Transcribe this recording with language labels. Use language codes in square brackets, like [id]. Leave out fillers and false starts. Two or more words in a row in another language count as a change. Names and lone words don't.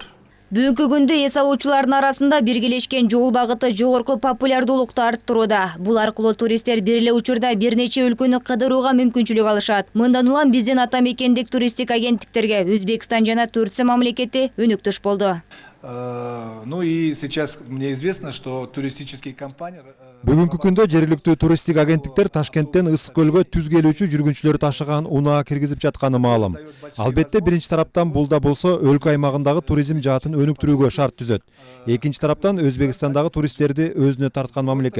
[ky] Бүгүнкү күндө эс алуучулардын арасында биргелешкен жол багыты жогорку популярдуулукту арттырууда. Бул аркылуу туристтер бир эле учурда бир нече өлкөнү кыдырууга мүмкүнчүлүк алышат. Мындан улам биздин ата мекендик туристтик агенттиктерге Өзбекстан жана Турция мамлекети өнүктүш болду. [ru] Ну и сейчас мне известно, что туристические компании... [ky] Бүгүнкү күндө жергиликтүү туристтик агенттиктер Ташкенттен Ысык көлгө түз келүүчү жүргүнчүлөр ташыган унаа киргизип жатканы маалым. Албетте биринчи тараптан бул да болсо өлкө аймагындагы туризм жаатын өнүктүрүүгө шарт түзөт. Экинчи тараптан Өзбекстандагы туристтерди өзүнө тарткан мамлекет.